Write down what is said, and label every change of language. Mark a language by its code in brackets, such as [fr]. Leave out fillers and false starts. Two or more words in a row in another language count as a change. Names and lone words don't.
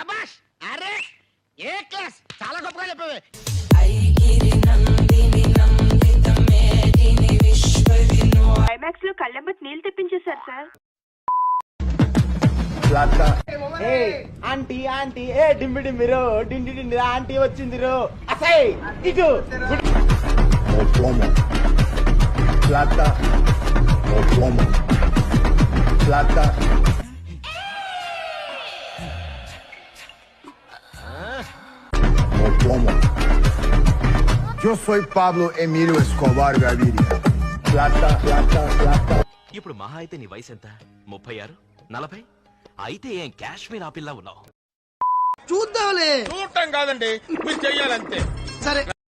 [te] ఐమాక్స్ లో కళ్ళెంబట్ నీళ్ళు తెప్పించేశారు సార్. ఆంటీ ఆంటీ ఏ డింబి డింబిరో డిండి డిండి ఆంటీ వచ్చిందిరో. అసై ఇటు [es] Yo soy Pablo Emilio Escobar Gaviria. Plata, plata, plata. [te] ఇప్పుడు మహా అయితే నీ వయసు ఎంత? 36, 40? అయితే ఏం కాశ్మీర్ ఆపిల్లా ఉన్నావు? చూద్దాంలే. చూడటం కాదండి, మీరు చెయ్యాలంతే. సరే